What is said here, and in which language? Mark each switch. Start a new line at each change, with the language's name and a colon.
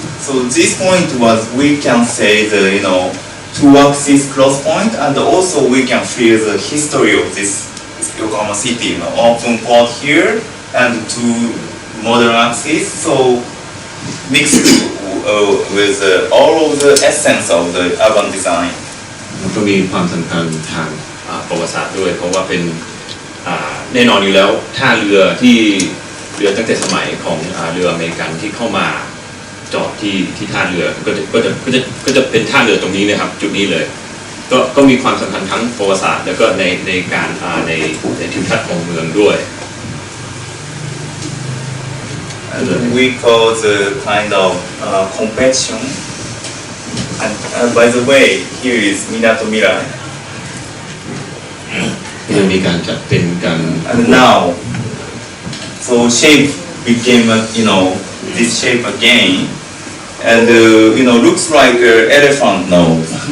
English: So this point was we can say the two axis cross point, and also we can feel the history of this Yokohama city. Open port here and two modern axis. So mixed with all of the essence of the urban design.
Thai: ก็มีความสำคัญทางประวัติศาสตร์ด้วยเพราะว่าเป็นแน่นอนอยู่แล้วท่าเรือที่เรือตั้งแต่สมัยของเรืออเมริกันที่เข้ามาจอดที่ท่าเรือก็จะเป็นท่าเรือตรงนี้นะครับจุดนี้เลยก็มีความสำคัญทั้งประวัติศาสตร์แล้วก็ในการในทิวทัศน์ของเมืองด้วย
English: And we call the kind of competition. And by the way, here is Minato Mirai.
Thai: ยังมีการจัดเป็นการ
English: And now, so shape became this shape again, and looks like an elephant nose.